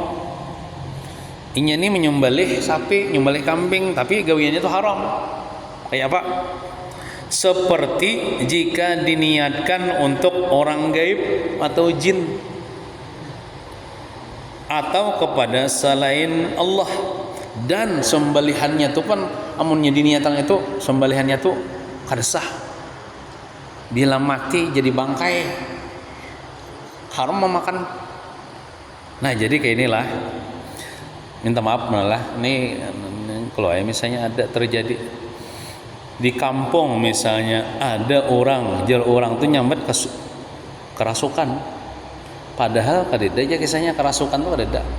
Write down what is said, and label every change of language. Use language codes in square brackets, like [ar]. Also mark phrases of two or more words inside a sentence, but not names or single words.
[bjn] Ini menyembelih sapi, menyembelih kambing, tapi gawiannya itu haram. [id] Kayak apa? Seperti jika diniatkan untuk orang gaib atau jin, atau kepada selain Allah, [bjn] dan sembelihannya itu kan amunnya diniatan itu sembelihannya itu kada sah. [id] Bila mati jadi bangkai, haram memakan. [bjn] Nah, jadi kayak inilah, minta maaf malah ini kalau misalnya ada terjadi di kampung, misalnya ada orang tuh nyambet kerasukan, padahal kadeda aja kisahnya kerasukan tuh kadeda.